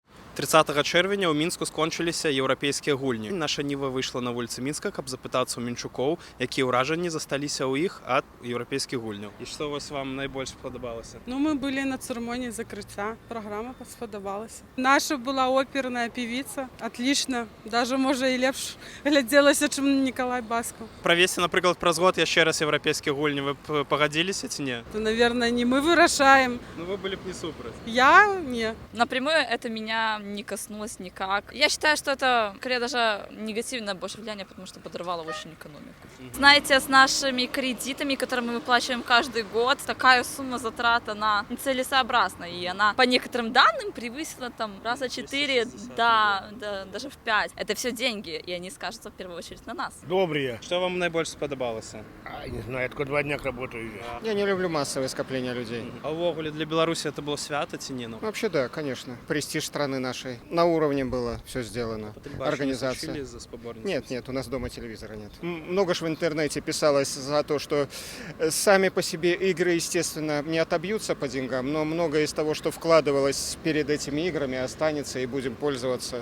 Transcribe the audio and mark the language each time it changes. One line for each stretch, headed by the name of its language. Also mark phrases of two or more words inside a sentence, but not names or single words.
Belarusian: 30 чэрвеня ў мінску скончыліся еўрапейскія гульні. Наша ніва выйшла на вуліцы мінска, каб запытацца ў мінчукоў, якія ўражанні засталіся ў іх ад еўрапейскіх гульняў. І што вось вам найбольш спадабалася?
Russian: Ну, мы были на церемонии закрытия. Программа сподобалась. Наша была оперная певица. Отлично. Даже, может, и лепш гляделася, чем Николай Басков. Провести, например,
Belarusian: праз год яшчэ раз еўрапейскія гульні, вы б пагадзіліся ці не?
Russian: Это, наверное, не мы вырашаем. Ну, вы были б не супраць. Я не. Напрямую это меня не коснулось никак. Я считаю, что это, скорее, даже негативное больше влияние, потому что подорвало очень экономику. Знаете, с нашими кредитами, которые мы выплачиваем каждый год, такая сумма затрат, она целесообразна. И она, по некоторым данным, превысила там раза 4, даже в 5. Это все деньги, и они скажутся в первую очередь на нас. Добрые.
Belarusian: Што вам найбольш спадабалася?
Russian: Не знаю, я только 2 дня работаю. Я не люблю массовые скопления людей.
Belarusian: А ўвогуле для Беларуси
Russian: это было
Belarusian: свято ці не?
Russian: Вообще да, конечно. Престиж страны нашей. На уровне было все сделано. Организация. Нет, у нас дома телевизора нет. Много ж в интернете писалось за то, что сами по себе игры, естественно, не отобьются по деньгам, но многое из того, что вкладывалось перед этими играми, останется и будем пользоваться.